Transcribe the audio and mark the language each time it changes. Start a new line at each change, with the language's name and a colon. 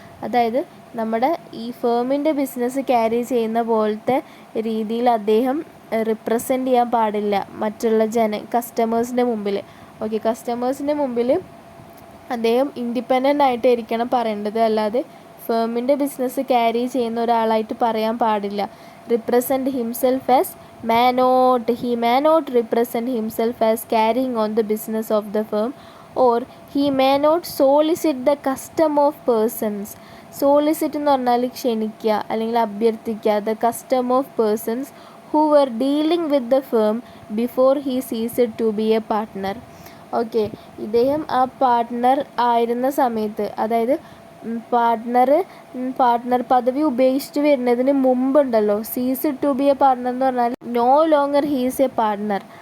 Malayalam: അതായത് നമ്മുടെ ഈ ഫേമിൻ്റെ ബിസിനസ് ക്യാരി ചെയ്യുന്ന പോലത്തെ രീതിയിൽ അദ്ദേഹം റിപ്രസെൻ്റ് ചെയ്യാൻ പാടില്ല മറ്റുള്ള കസ്റ്റമേഴ്സിൻ്റെ മുമ്പിൽ. ഓക്കെ, കസ്റ്റമേഴ്സിൻ്റെ മുമ്പിൽ അദ്ദേഹം ഇൻഡിപെൻഡൻ്റ് ആയിട്ടായിരിക്കണം പറയേണ്ടത്, അല്ലാതെ ഫേമിൻ്റെ ബിസിനസ് ക്യാരി ചെയ്യുന്ന ഒരാളായിട്ട് പറയാൻ പാടില്ല.
English: Represent himself as he may not represent himself as carrying on the business of the firm, or he may not solicit the custom of persons.
Malayalam: Solicit എന്ന് പറഞ്ഞാൽ ക്ഷണിക്കുക അല്ലെങ്കിൽ അഭ്യർത്ഥിക്കുക.
English: The custom of persons who were dealing with the firm before he ceased to be a partner.
Malayalam: Okay, ഇദ്ദേഹം ആ partner ആയിരുന്ന സമയത്ത്, അതായത് partner പദവി ഉപേക്ഷിച്ച് വരുന്നതിന് മുമ്പുണ്ടല്ലോ,
English: ceased to be a partner
Malayalam: എന്ന് പറഞ്ഞാൽ
English: No longer he's a partner.